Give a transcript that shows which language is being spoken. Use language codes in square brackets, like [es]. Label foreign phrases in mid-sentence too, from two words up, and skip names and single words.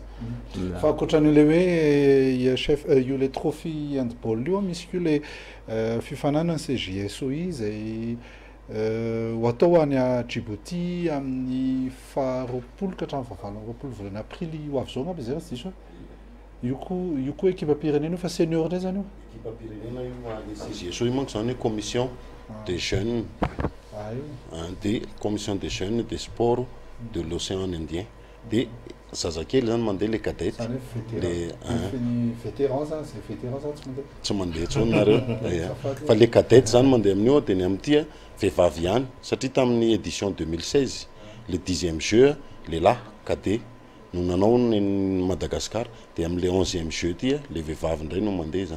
[mg] fa ankoatran'ilay hoe IHF io le trophée handball io misy io le fifanana ny CJSOI zay ho atao any a Djibouti amin'ny 20 ka hatramin'ny 20 volana aprily ho avy zao ngamba zay raha tsy diso io koa équipe pirenena fa senior ndray zany io équipe pirenena io CJSOI manko zany [fr] commission des jeunes de commission des jeunes des sports de l'océan Indien [mg] dia zazakely zany mandeha le cadette le vétéran zany [fr] c'est vétéran [mg] zany tsy mandeha tsony nareo fa le cadette zany mandeha amin'io dia ny amin'ity vehivavy ihany satria tamin'ny édition 2016 [fr] le 10e jeu [mg] lehilahy cadet no nanao ny Madagascar dia amin'le [fr] 11e jeu [mg] ty le vehivavy indray no mandeha zany